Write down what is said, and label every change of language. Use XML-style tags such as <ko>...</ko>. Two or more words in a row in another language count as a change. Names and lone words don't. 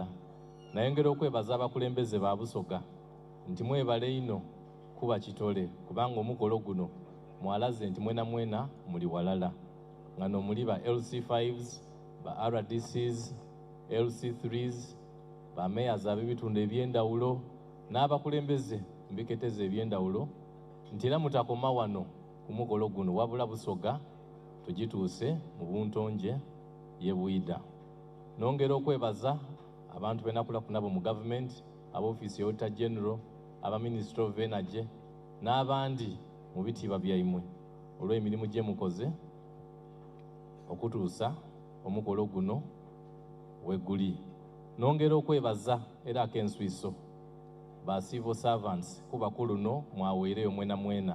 <xog>Nayongera okwebaza abakulembeze ba Busoga nti mwebale ino kuba kitole kubanga omukolo guno mwalaze nti mwena muli walala nga nomuli ba LC5s, ba RDCs, LC3s, ba mayors ab'ebitundu eby'endawulo n'abakulembeze mbiketeze eby'endawulo nti era mutakoma wano ku mukolo guno wabula Busoga tugituuse mu buntonje ye Bwida. Nongera okwebaza abantu benakula kunabo mu government, ab'ofiisi y'</xog> <en>Auditor General,</en> <xog>aba Ministry of Energy n'abandi mu bitiibwa byaimwe olw'emirimu gye mukoze okutuusa omukolo guno weguli. Nongera okwebaza era ak'enswiso ba</xog> <en>civil servants</en> <xog>kubakulu no mwaweereyo mwena mwena.</xog>